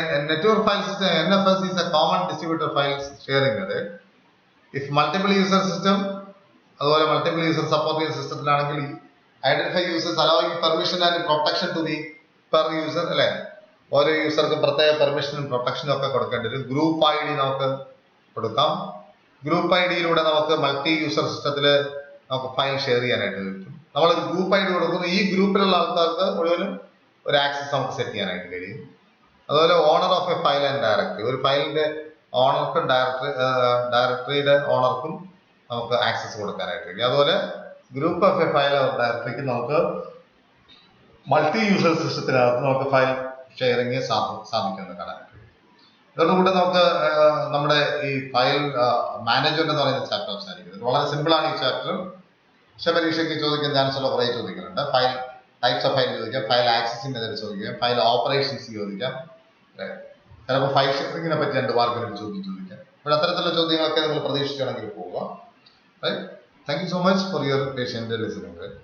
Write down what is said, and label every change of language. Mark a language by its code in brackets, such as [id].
[en] Network file system NFS is a common distributed file sharing method. If multiple user system [ml] അതുപോലെ multiple user support ചെയ്യുന്ന സിസ്റ്റത്തിലാണെങ്കിൽ [en] Identify users allowing permission and protection to the per user അല്ലെ. [ml] ഓരോ യൂസർക്കും പ്രത്യേക പെർമിഷനും പ്രൊട്ടക്ഷനും ഒക്കെ കൊടുക്കേണ്ടി വരും. Group ID നമുക്ക് കൊടുക്കാം. ഗ്രൂപ്പ് IDയിലൂടെ നമുക്ക് മൾട്ടി യൂസർ സിസ്റ്റത്തിൽ നമുക്ക് ഫയൽ ഷെയർ ചെയ്യാനായിട്ട് പറ്റും. നമ്മൾ ഗ്രൂപ്പ് ID കൊടുക്കുന്നു, ഈ ഗ്രൂപ്പിലുള്ള ആൾക്കാർക്ക് മുഴുവനും ഒരു ആക്സസ് നമുക്ക് സെറ്റ് ചെയ്യാനായിട്ട് കഴിയും. അതുപോലെ [en] owner of a file and directory, [ml] ഒരു ഫയലിന്റെ ഓണർക്കും ഡയറക്ടറിയുടെ ഓണർക്കും നമുക്ക് ആക്സസ് കൊടുക്കാനായിട്ട് കഴിയും. അതുപോലെ ഗ്രൂപ്പ് ഓഫ് എ ഫയൽ ഡയറക്ടറിക്ക് നമുക്ക് മൾട്ടി യൂസർ സിസ്റ്റത്തിനകത്ത് നമുക്ക് ഫയൽ ഷെയറിങ് സാധിക്കുന്നത് കാണാനായിട്ട് കഴിയും. ഇതോടുകൂടി നമുക്ക് നമ്മുടെ ഈ ഫയൽ മാനേജ്മെന്റ് എന്ന് പറയുന്ന ചാപ്റ്റർ അവസാനിക്കുന്നത്. വളരെ സിമ്പിൾ ആണ് ഈ ചാപ്റ്റർ. പക്ഷെ പരീക്ഷയ്ക്ക് ചോദിക്കാൻ ചാൻസ് ഉള്ള കുറേ ചോദിക്കുന്നുണ്ട്. ഫയൽ ടൈപ്സ് ഓഫ് ഫയൽ ചോദിക്കാം, ഫയൽ ആക്സസിംഗ് മെത്തേഡ് ചോദിക്കാം, ഫയൽ ഓപ്പറേഷൻസ് ചോദിക്കാം, ചിലപ്പോൾ ഫയൽ ഷെയറിങ്ങിനെ പറ്റി 2 മാർക്കിന് ചോദിക്കാം. ഇവിടെ അത്തരത്തിലുള്ള ചോദ്യങ്ങളൊക്കെ നിങ്ങൾ പ്രതീക്ഷിക്കുകയാണെങ്കിൽ പോവുക. [en] Right? Thank you so much for your patient listening.